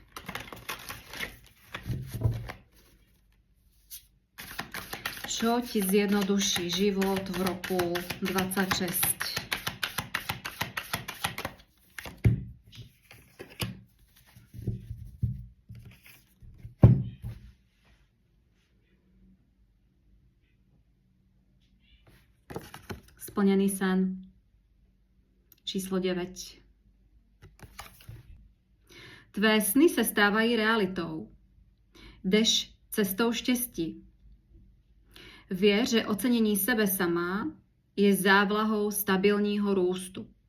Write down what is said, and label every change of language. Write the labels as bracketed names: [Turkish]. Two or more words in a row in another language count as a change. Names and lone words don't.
[Slovak] Čo ti zjednoduší život v roku 26? Splnený sen. Číslo 9. [Czech] Tvé sny se stávají realitou. Jdeš cestou štěstí. Věř, že ocenění sebe sama je závlahou stabilního růstu.